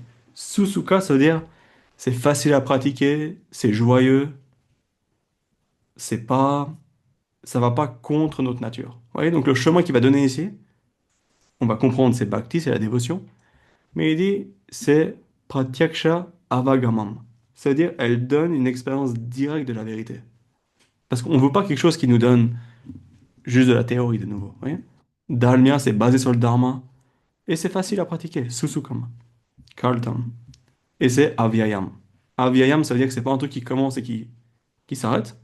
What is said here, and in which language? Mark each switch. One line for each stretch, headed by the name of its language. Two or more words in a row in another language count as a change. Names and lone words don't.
French: Susuka, ça veut dire c'est facile à pratiquer, c'est joyeux, c'est pas, ça va pas contre notre nature. Vous voyez, donc le chemin qu'il va donner ici, on va comprendre c'est bhakti, c'est la dévotion, mais il dit c'est
Sanskrit: pratyaksha avagamam.
French: C'est-à-dire, elle donne une expérience directe de la vérité. Parce qu'on ne veut pas quelque chose qui nous donne juste de la théorie de nouveau. Vous voyez? Dalmia, c'est basé sur le dharma, et c'est facile à pratiquer.
Sanskrit: Susukam, Kartam.
French: Et c'est avyayam. Avyayam, ça veut dire que c'est pas un truc qui commence et qui s'arrête.